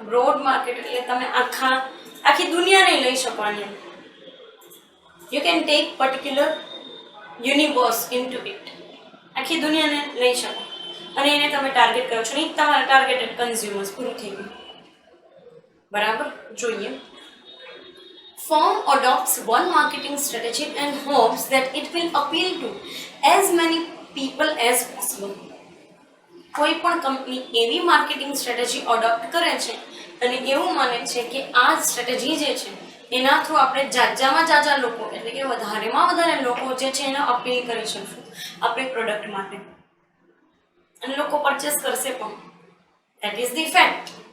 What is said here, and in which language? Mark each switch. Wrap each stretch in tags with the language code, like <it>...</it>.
<gu>Broad market એટલે તમે આખી દુનિયાને લઈ શકો. આને</gu> <en>you can take particular universe into it,</en> <gu>આખી દુનિયાને લઈ શકો અને એને તમે ટાર્ગેટ કરો છો. નહીં તમારા ટાર્ગેટેડ કન્ઝ્યુમર્સ, પૂરું થઈ ગયું, બરાબર. જોઈએ.</gu> <en>Firm adopts one marketing strategy and hopes that it will appeal to as many people as possible.</en> <gu>કોઈ પણ કંપની એવી માર્કેટિંગ સ્ટ્રેટેજી અડોપ્ટ કરે છે અને એવું માને છે કે આ સ્ટ્રેટેજી જે છે એના થ્રુ આપણે જાજા લોકો એટલે કે વધારેમાં વધારે લોકો જે છે એને અપીલ કરી શકશું આપણી પ્રોડક્ટ માટે અને લોકો પરચેસ કરશે પણ.</gu> <en>That is the fact.</en>